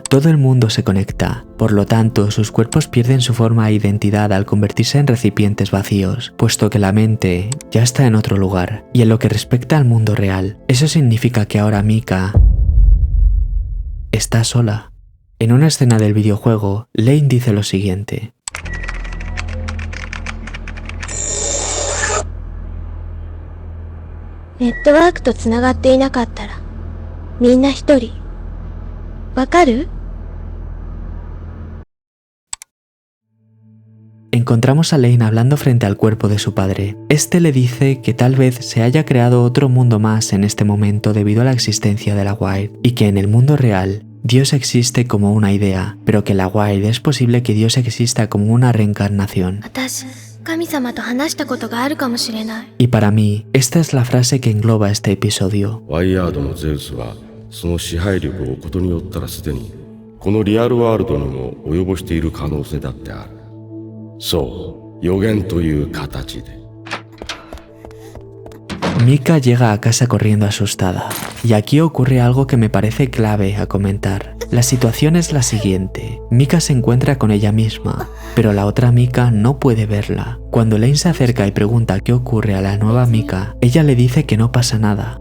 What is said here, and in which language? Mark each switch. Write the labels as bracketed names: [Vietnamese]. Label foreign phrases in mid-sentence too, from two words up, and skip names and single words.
[Spanish] Todo el mundo se conecta, por lo tanto sus cuerpos pierden su forma e identidad al convertirse en recipientes vacíos, puesto que la mente ya está en otro lugar. Y en lo que respecta al mundo real, eso significa que ahora Mika está sola. En una escena del videojuego, Lane dice lo siguiente. [Japanese] ネットワークとつながっていなかったら、みんな一人。わかる? [Spanish] Encontramos a Lane hablando frente al cuerpo de su padre. Este le dice que tal vez se haya creado otro mundo más en este momento debido a la existencia de la Wired, y que en el mundo real, Dios existe como una idea, pero que la Wired es posible que Dios exista como una reencarnación. [Japanese] 私、神様と話したことがあるかもしれない。 [Spanish] Y para mí, esta es la frase que engloba este episodio. [Japanese] ワイヤードのゼウスはその支配力をことによったらすでにこの [English] real world [Japanese] にも及ぼしている可能性だってある。そう、予言という形で。 [Spanish] Mika llega a casa corriendo asustada, y aquí ocurre algo que me parece clave a comentar. La situación es la siguiente. Mika se encuentra con ella misma, pero la otra Mika no puede verla. Cuando Lane se acerca y pregunta qué ocurre a la nueva Mika, ella le dice que no pasa nada.